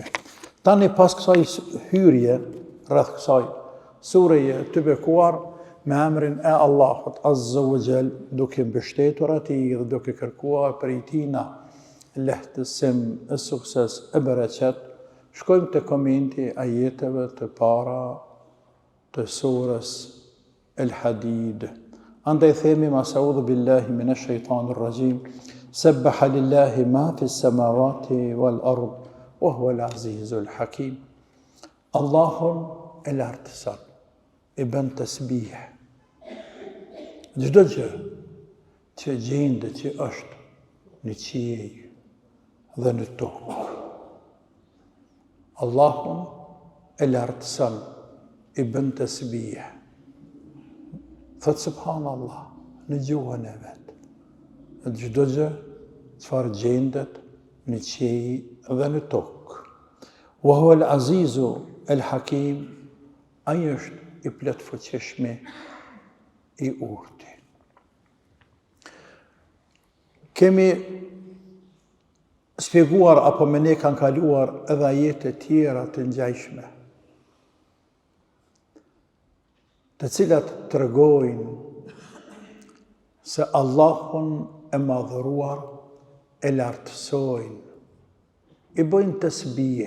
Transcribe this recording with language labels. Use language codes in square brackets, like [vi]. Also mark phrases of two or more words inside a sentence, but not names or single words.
[sq] Tani pas kësaj hyrje, rreth kësaj sureje të bekuar, me emrin e Allahut [ar] عز وجل, [sq] duke mbështetur atij dhe duke kërkuar prej tina lehtësim, e sukses, e bereqet, shkojmë të komenti ajeteve të para të surës El-Hadid. Andaj themi [ar] أعوذ بالله من الشيطان الرجيم سبح لله ما في السماوات والأرض وهو العزيز الحكيم. [sq] Allahun e lartëson, i bën tasbih. Çdo gjë që gjendet që është në qiell dhe në tokë, Allahun e lartëson, i bën tasbih. Thot subhanallah në gjuhën e vetë. Çdo gjë çfarë gjendet në qiell dhe në tokë. [ar] وهو العزيز الحكيم, [sq] ai është i plot fuqishmi, i urti. Kemi shpjeguar apo me ne kanë kaluar edhe ajete tjera të ngjashme, të cilat tregojnë se Allahun e madhëruar e lartësojnë, i bojnë tasbih.